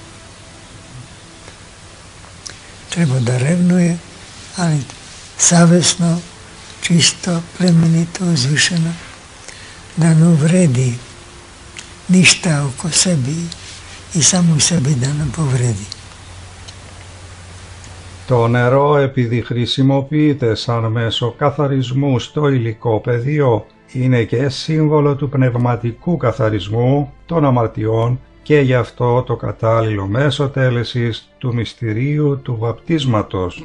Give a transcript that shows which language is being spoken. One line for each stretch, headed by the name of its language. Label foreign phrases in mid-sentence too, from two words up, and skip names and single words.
Serbian: Treba da revnuje, ali savjesno, čisto, plemenito, uzvišeno, da ne uvredi ništa oko sebi i samo sebi da ne povredi.
Greek: Το νερό, επειδή χρησιμοποιείται σαν μέσο καθαρισμού στο υλικό πεδίο, είναι και σύμβολο του πνευματικού καθαρισμού των αμαρτιών και γι' αυτό το κατάλληλο μέσο τέλεσης του μυστηρίου του βαπτίσματος.